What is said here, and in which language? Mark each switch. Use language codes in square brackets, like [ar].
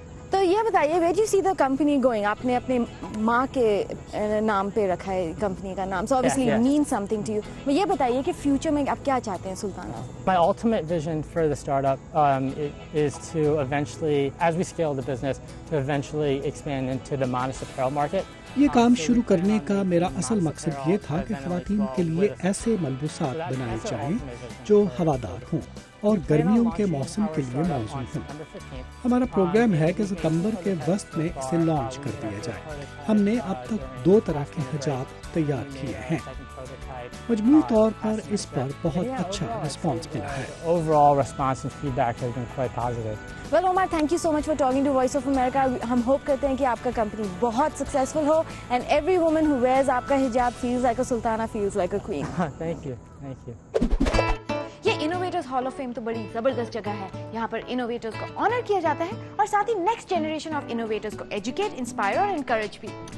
[ur] تو یہ بتائیے, [en] where do you see the company going? [ur] آپ نے اپنے ماں کے نام پہ رکھا ہے کمپنی کا نام, [en] so obviously it means something to you. [ur] میں یہ بتائیے کہ فیوچر میں آپ کیا چاہتے ہیں سلطانہ؟ [en] My ultimate vision for the startup is to eventually, as we scale the business, to eventually expand into the modest apparel market. [ur] یہ کام شروع کرنے کا میرا اصل مقصد یہ تھا کہ خواتین کے لیے ایسے ملبوسات بنائے جائیں جو ہوادار ہوں اور گرمیوں کے موسم کے لیے موزوں ہوں. ہمارا پروگرام ہے کہ ستمبر کے وسط میں اسے لانچ کر دیا جائے. ہم نے اب تک 2 طرح کے حجاب تیار کیے ہیں. مجموعی طور پر اس پر بہت اچھا رسپانس ملا ہے. [en] Overall response and feedback has been quite positive. Well, Omar, thank you so much for talking to Voice of America. [ur] ہم ہوپ کرتے ہیں کہ آپ کا کمپنی بہت successful ہو [en] and every woman who wears [ur] آپ کا حجاب [en] feels like a sultana, feels like a queen. Thank you. Thank you. [ur] یہ انوویٹرز ہال آف فیم تو بڑی زبردست جگہ ہے. یہاں پر انوویٹرز کو آنر کیا جاتا ہے اور ساتھ ہی نیکسٹ جنریشن آف انوویٹرز کو ایجوکیٹ, انسپائر اور انکریج بھی.